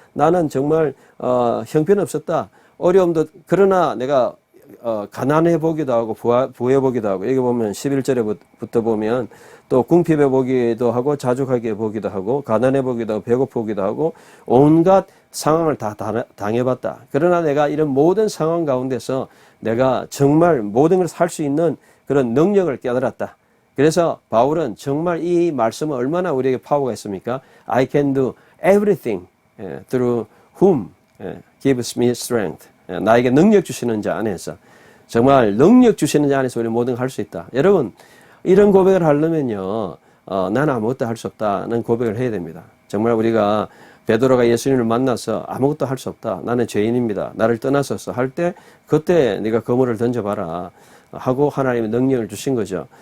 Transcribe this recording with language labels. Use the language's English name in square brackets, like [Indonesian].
[Korean] 나는 정말 형편없었다. 어려움도 그러나 내가 가난해 보기도 하고 부해 보기도 하고 여기 보면 11절에부터 보면 또 궁핍해 보기도 하고 자족하게 보기도 하고 가난해 보기도 하고 배고파 보기도 하고 온갖 상황을 다 당해봤다. 그러나 내가 이런 모든 상황 가운데서 내가 정말 모든 걸 살 수 있는 그런 능력을 깨달았다. 그래서 바울은 정말 이 말씀은 얼마나 우리에게 파워가 있습니까? [English] I can do everything through whom gives me strength. [Korean] 나에게 능력 주시는 자 안에서 정말 능력 주시는 자 안에서 우리 모든 걸 할 수 있다. 여러분 이런 고백을 하려면요 나는 아무것도 할 수 없다는 고백을 해야 됩니다. 정말 우리가 베드로가 예수님을 만나서 아무것도 할 수 없다. 나는 죄인입니다. 나를 떠나소서 할 때 그때 네가 그물을 던져봐라 하고 하나님의 능력을 주신 거죠.